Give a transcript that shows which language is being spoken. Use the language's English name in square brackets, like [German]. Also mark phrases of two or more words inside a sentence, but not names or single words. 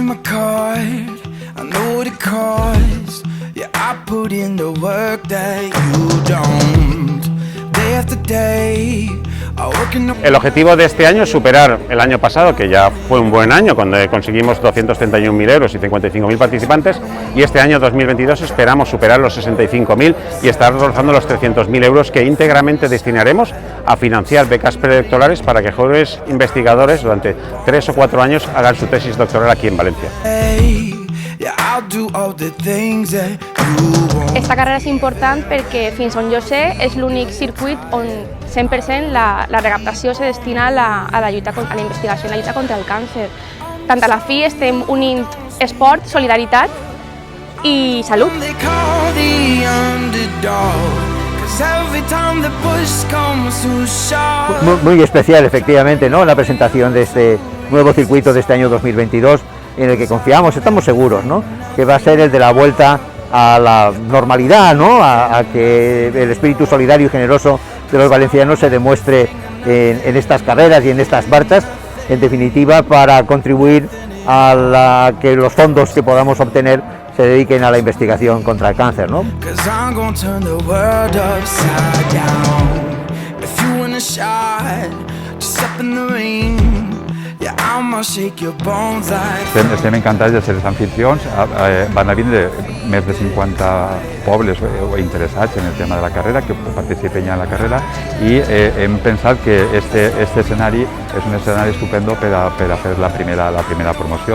[English] card, I know what it costs. Yeah, I put in the work that you don't. Day after day. [Spanish] El objetivo de este año es superar el año pasado, que ya fue un buen año, cuando conseguimos 231.000 euros y 55.000 participantes, y este año 2022 esperamos superar los 65.000 y estar rozando los 300.000 euros que íntegramente destinaremos a financiar becas preelectorales para que jóvenes investigadores durante 3 o 4 años hagan su tesis doctoral aquí en Valencia. [Catalan] Esta carrera és important perquè, fins on jo sé, és l'únic circuit on 100% la recaptació se destina a la investigació, a la lluita contra el càncer. Tant a la fi estem unint esport, solidaritat i salut. [Spanish] Muy especial, efectivamente, ¿no? La presentación de este nuevo circuito de este año 2022, en el que confiamos, estamos seguros, ¿no?, que va a ser el de la vuelta a la normalidad, ¿no?, a que el espíritu solidario y generoso de los valencianos se demuestre en estas carreras y en estas marchas, en definitiva, para contribuir a que los fondos que podamos obtener se dediquen a la investigación contra el cáncer, ¿no? [Catalan] Estem encantats de ser els anfitrions. Van a vindre més de 50 pobles interessats en el tema de la carrera, que participen ja en la carrera, i hem pensat que este escenari és un escenari estupendo per a fer la primera promoció.